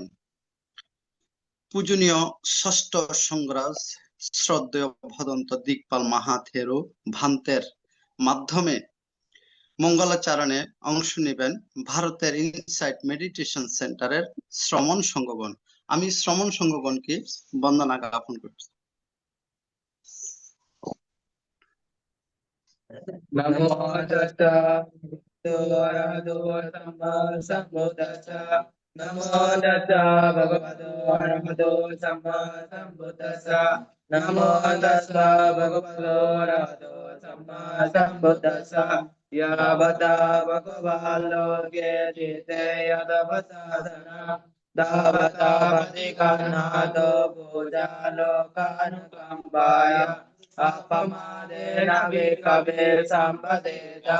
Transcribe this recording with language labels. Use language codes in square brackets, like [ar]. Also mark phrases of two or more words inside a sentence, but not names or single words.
[bn] পূজনীয় ষষ্ঠ সংঘরাজ শ্রদ্ধেয় ভদন্ত দিকপাল মাহাথেরো ভান্তের মাধ্যমে মঙ্গলাচরণে অংশ নেবেন ভারতের ইনসাইট মেডিটেশন সেন্টারের শ্রমণ সংঘগণ। আমি শ্রমণ সংঘগণকে বন্দনা জ্ঞাপন করছি। [pi] नमो तस्सा भगवतो सम्मा सम्बुद्धस्सा। नमो तस्सा भगवतो अरहतो सम्मा सम्बुद्धस्सा। नमो तस्सा भगवतो अरहतो सम्मा सम्बुद्धस्सा। यावता भगवाल्लोके चिते यदवसादना दावता पतिकर्णातो पूजा लोकानुकम्पाय अपमादेन विकवे सम्पदेता।